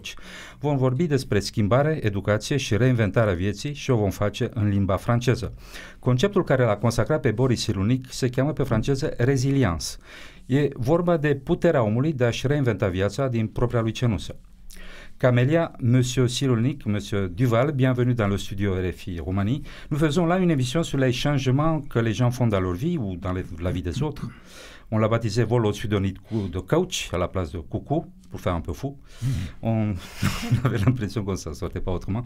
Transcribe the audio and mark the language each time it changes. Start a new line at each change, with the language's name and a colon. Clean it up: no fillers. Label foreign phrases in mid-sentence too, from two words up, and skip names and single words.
Romanian: Vom vorbi despre schimbare, educație și reinventarea vieții și o vom face în limba franceză. Conceptul care l-a consacrat pe Boris Cyrulnik se cheamă pe franceză résilience. E vorba de puterea omului de a-și reinventa viața din propria lui cenușă. Camelia,
French: Monsieur Cyrulnik, Monsieur Duval, bienvenue dans le studio RFI Roumanie. Nous faisons là une émission sur les changements que les gens font dans leur vie ou dans la vie des autres. On l'a baptisé vol au-dessus d'un nid de coach à la place de coucou, pour faire un peu fou. On avait l'impression que ça ne sortait pas autrement.